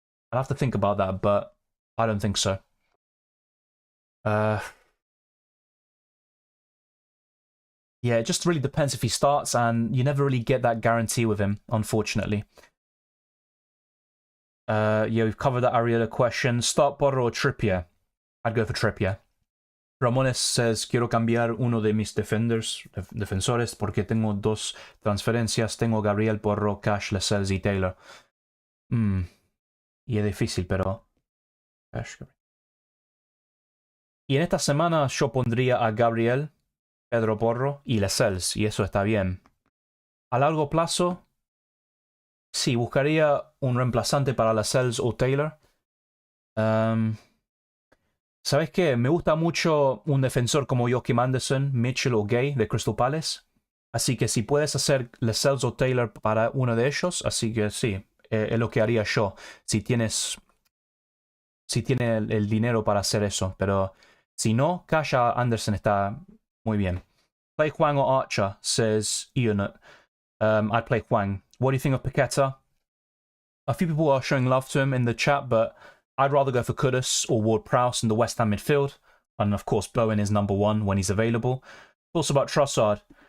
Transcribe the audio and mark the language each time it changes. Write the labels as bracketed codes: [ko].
[en] I'd have to think about that, but I don't think so. Yeah, it just really depends if he starts, and you never really get that guarantee with him, unfortunately. Yeah, we've covered that Areola question. Start Porro or Trippier? I'd go for Trippier. [es] Ramones says, quiero cambiar uno de mis defensores porque tengo dos transferencias. Tengo Gabriel, Porro, Cash, Lascelles y Taylor. Y es difícil, pero... Cash. Y en esta semana yo pondría a Gabriel, Pedro Porro y Lascelles, y eso está bien. A largo plazo, sí, buscaría un reemplazante para Lascelles o Taylor. ¿Sabes qué? Me gusta mucho un defensor como Joachim Andersen, Mitchell o Gay de Crystal Palace. Así que si puedes hacer Lascelles o Taylor para uno de ellos, así que sí, es lo que haría yo. Si tiene el dinero para hacer eso. Pero si no, Cash Anderson está muy bien. [en] Play Huang or Archer, says Ian. I'd play Huang. What do you think of Paqueta? A few people are showing love to him in the chat, but I'd rather go for Kudus or Ward-Prowse in the West Ham midfield. And of course, Bowen is number one when he's available. Also about Trossard.